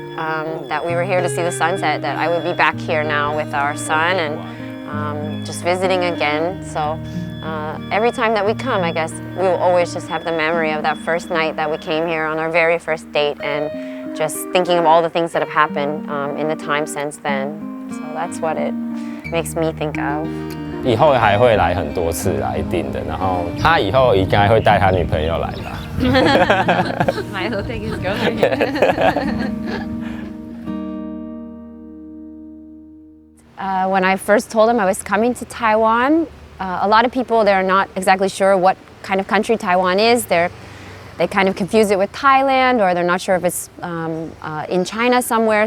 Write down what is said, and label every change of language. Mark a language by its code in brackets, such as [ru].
[en] that we were here to see the sunset, that I would be back here now with our son and just visiting again. So every time that we come, I guess we will always just have the memory of that first night that we came here on our very first date, and just thinking of all the things that have happened in the time since then. So that's what it makes me think of. [zh] 以后还会来很多次啦，一定的。然后他以后应该会带他女朋友来吧。 [en] Milo take his girlfriend. When I first told him I was coming to Taiwan, a lot of people, they're not exactly sure what kind of country Taiwan is. They kind of confuse it with Thailand, or they're not sure if it's in China somewhere.